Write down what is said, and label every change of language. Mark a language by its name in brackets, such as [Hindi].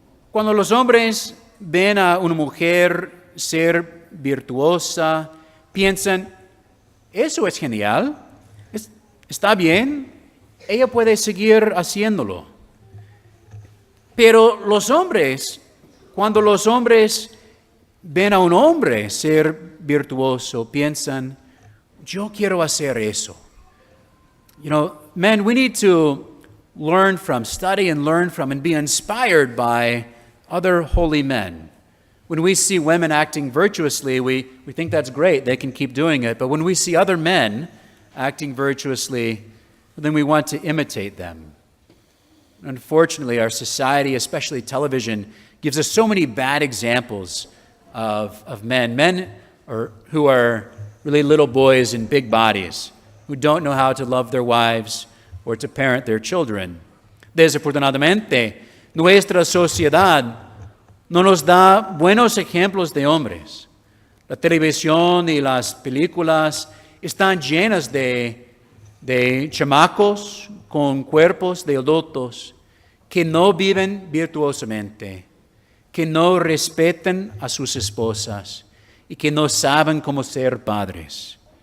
[Spanish] Cuando los hombres ven a una mujer ser virtuosa, piensan, eso es genial, está bien, ella puede seguir haciéndolo. Pero los hombres, cuando los hombres ven a un hombre ser virtuoso, piensan, yo quiero hacer eso. [English] You know, men, we need to learn from, study and learn from, and be inspired by other holy men. When we see women acting virtuously, we think that's great, they can keep doing it. But when we see other men acting virtuously, then we want to imitate them. Unfortunately, our society, especially television, gives us so many bad examples of men who are really little boys in big bodies, who don't know how to love their wives or to parent their children. [Spanish] Desafortunadamente, nuestra sociedad no nos da buenos ejemplos de hombres. La televisión y las películas están llenas de chamacos con cuerpos de adultos que no viven virtuosamente, que no respetan a sus esposas y que no saben cómo ser padres.